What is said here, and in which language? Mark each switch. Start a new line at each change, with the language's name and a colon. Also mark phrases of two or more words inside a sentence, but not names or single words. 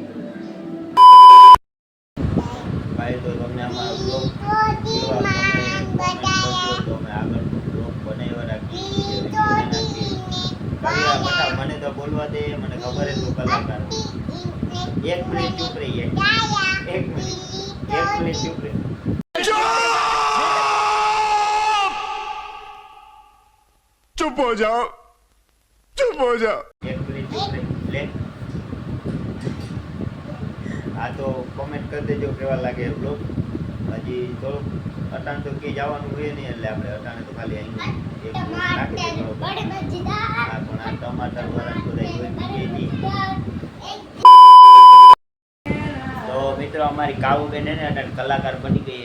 Gujarati: ભાઈ તો તમને અમારો બ્લોગ કેવા તો અમે આગળ બ્લોગ બનાવ્યા રાખીએ. મને તો બોલવા દે, મને ખબર છે તું કલાકાર. એક મિનિટ ચૂપ રહી, એક મિનિટ ચૂપ રહી.
Hindi: चुप हो जाओ, चुप हो जाओ.
Gujarati: એક મિનિટ ચૂપ રહી લે. આ તો કોમેન્ટ કરી દેજો કેવા લાગે બ્લોગ. હજી થોડુંક અટાણ તો ક્યાંય જવાનું હોય નહીં, એટલે આપણે અટાણે તો ખાલી અહીં એક નાખી દેજો. હા, પણ આ ટમાટર વાળા બધા તો મિત્રો અમારી કાવુબેન ને અટાણે કલાકાર બની ગઈ છે.